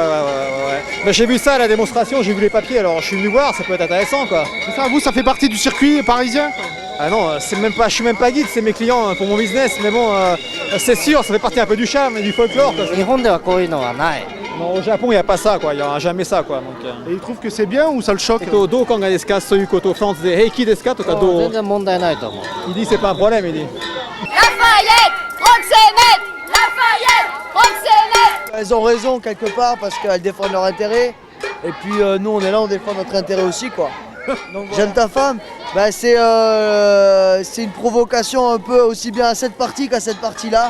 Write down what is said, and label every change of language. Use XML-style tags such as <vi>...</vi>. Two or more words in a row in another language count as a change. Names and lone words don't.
<fr>Bah, j'ai vu ça à la démonstration, j'ai vu les papiers, alors je suis venu voir, ça peut être intéressant quoi. C'est ça, vous ça fait partie du circuit parisien quoi? Ah non, je suis même pas guide, c'est mes clients pour mon business, mais bon, c'est sûr, ça fait partie un peu du charme et du folklore quoi. Non, au Japon il n'y a pas ça quoi, il n'y aura jamais ça quoi. Donc, Et ils trouvent que c'est bien ou ça le choque?</fr> <ja>どう考えですかそういうことをフランスで平気ですかとかどう</ja> <fr>Il dit c'est pas un problème, il dit. Lafayette, Roxanette. Lafayette, Roxanette. Elles ont raison quelque part parce qu'elles défendent leur intérêt. Et puis nous on est là, on défend notre intérêt aussi quoi. Donc, j'aime ta femme, bah, c'est une provocation un peu aussi bien à cette partie qu'à cette partie-là.</fr>